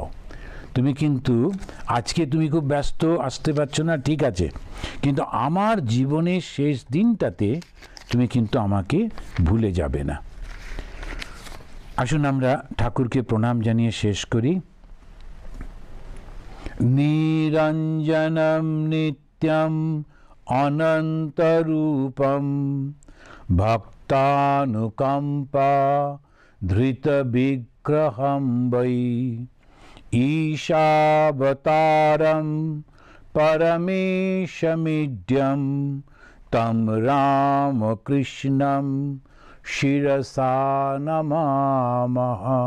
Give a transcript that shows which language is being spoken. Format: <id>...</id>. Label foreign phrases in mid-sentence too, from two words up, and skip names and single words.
<bn>তুমি কিন্তু আজকে তুমি খুব ব্যস্ত, আসতে পারছো না, ঠিক আছে, কিন্তু আমার জীবনের শেষ দিনটাতে তুমি কিন্তু আমাকে ভুলে যাবে না। আসুন আমরা ঠাকুরকে প্রণাম জানিয়ে শেষ করি।</bn> <sa>নিরঞ্জনম নিত্যম অনন্তরূপম भक्तानुकंपा धृतविग्रहं वै ईशावतारं परमेशमीड्यं तं रामकृष्णं शिरसा नमामः।</sa>